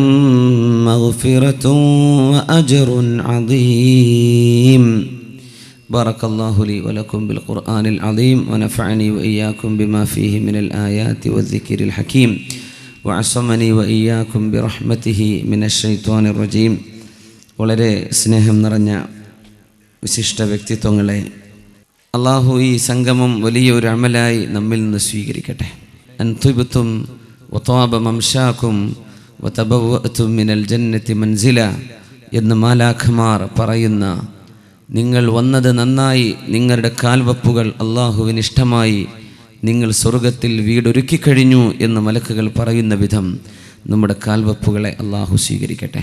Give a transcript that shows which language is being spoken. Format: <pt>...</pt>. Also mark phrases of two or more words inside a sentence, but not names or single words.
<ar>مغفرة وأجر عظيم بارك الله لي ولكم بالقرآن العظيم ونفعني وإياكم بما فيه من الآيات والذكر الحكيم وعصمني وإياكم برحمته من الشيطان الرجيم.</ar> <ml>വളരെ സ്നേഹം നിറഞ്ഞ വിശിഷ്ട വ്യക്തിത്വങ്ങളെ, അള്ളാഹു ഈ സംഗമം വലിയൊരു അമലായി നമ്മിൽ നിന്ന് സ്വീകരിക്കട്ടെ.</ml> <ar>أنبتم وطاب ممشاكم وتبوأتم من الجنة منزلا</ar> <ml>എന്ന് മാലാഖമാർ പറയുന്ന, നിങ്ങൾ വന്നത് നന്നായി, നിങ്ങളുടെ കാൽവപ്പുകൾ അള്ളാഹുവിന് ഇഷ്ടമായി, നിങ്ങൾ സ്വർഗത്തിൽ വീടൊരുക്കിക്കഴിഞ്ഞു എന്ന് മലക്കുകൾ പറയുന്ന വിധം നമ്മുടെ കാൽവപ്പുകളെ അള്ളാഹു സ്വീകരിക്കട്ടെ.</ml>